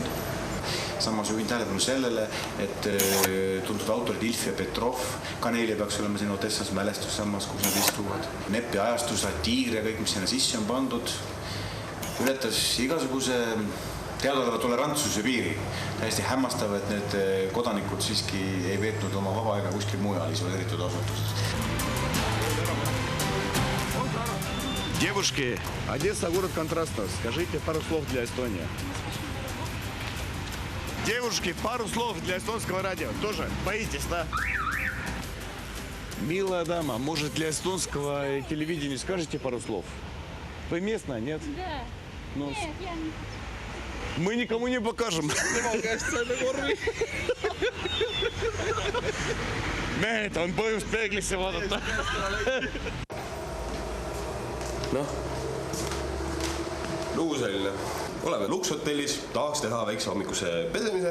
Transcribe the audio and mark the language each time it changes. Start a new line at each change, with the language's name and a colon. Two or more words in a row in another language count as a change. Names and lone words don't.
Estonian: Samas juhin tähelepanu sellele, et tuntud autorid Ilf ja Petrov, ka neile peaks olema siin Odessas mälestus samas, kus nad istuvad. Neppi ajastus, satiir ja kõik, mis sinna sisse on pandud, ületas igasuguse teadoleva tolerantsuse piiri. Täiesti hämmastav, et need kodanikud siiski ei veetnud oma vaba aega kuskil mujal isoleeritud asutuses.
Russian: Девушки, Одесса город контрастов. Скажите пару слов для Эстонии. Девушки, пару слов для эстонского радио. Тоже боитесь, да? Милая дама, может, для эстонского телевидения скажете пару слов? Вы местная, нет? Да. Ну, Нет, я не... мы никому не покажем.
Estonian: Mehed, on põhjust peeglisse vaadata. Lugu selline. Oleme Lukshotellis, tahaks teha väikse hommikuse pesemise.